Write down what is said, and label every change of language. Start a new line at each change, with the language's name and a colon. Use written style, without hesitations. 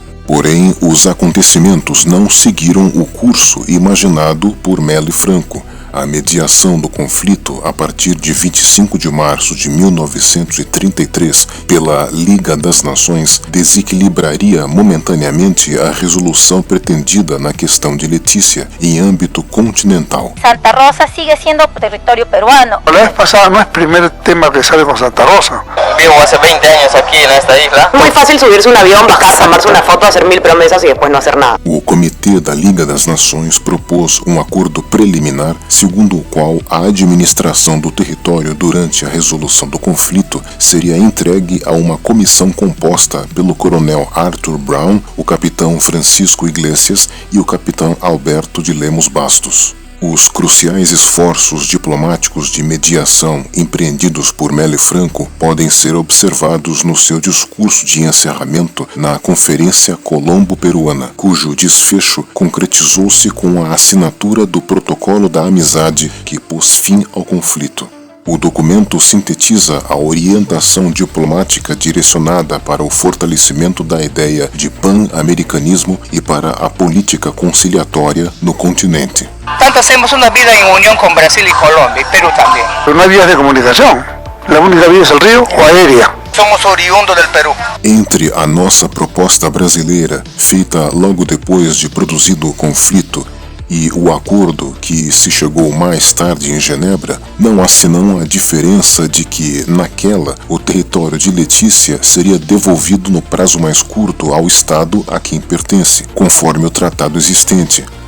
Portuguese: Porém, os acontecimentos não seguiram o curso imaginado por Melo e Franco. A mediação do conflito, a partir de 25 de março de 1933, pela Liga das Nações, desequilibraria momentaneamente a resolução pretendida na questão de Letícia em âmbito continental.
Spanish: Santa Rosa sigue siendo territorio peruano. La vez pasada no es el primer tema que sale con Santa Rosa. Vivo hace 20 años aquí en esta isla. Muy fácil subirse un avión, bajar, tomarse una foto, hacer 1000 promesas y después no hacer nada.
Portuguese: O Comitê da Liga das Nações propôs um acordo preliminar segundo o qual a administração do território durante a resolução do conflito seria entregue a uma comissão composta pelo coronel Arthur Brown, o capitão Francisco Iglesias e o capitão Alberto de Lemos Bastos. Os cruciais esforços diplomáticos de mediação empreendidos por Melo e Franco podem ser observados no seu discurso de encerramento na Conferência Colombo-Peruana, cujo desfecho concretizou-se com a assinatura do Protocolo da Amizade que pôs fim ao conflito. O documento sintetiza a orientação diplomática direcionada para o fortalecimento da ideia de pan-americanismo e para a política conciliatória no continente.
Spanish: Tanto hacemos una vida en unión con Brasil y Colombia y Perú también. Pero no hay vías de comunicación. La única vía es el río o aérea. Somos oriundos del Perú.
Portuguese: Entre a nossa proposta brasileira, feita logo depois de produzido o conflito, e o acordo que se chegou mais tarde em Genebra, não há senão a diferença de que, naquela, o território de Letícia seria devolvido no prazo mais curto ao Estado a quem pertence, conforme o tratado existente,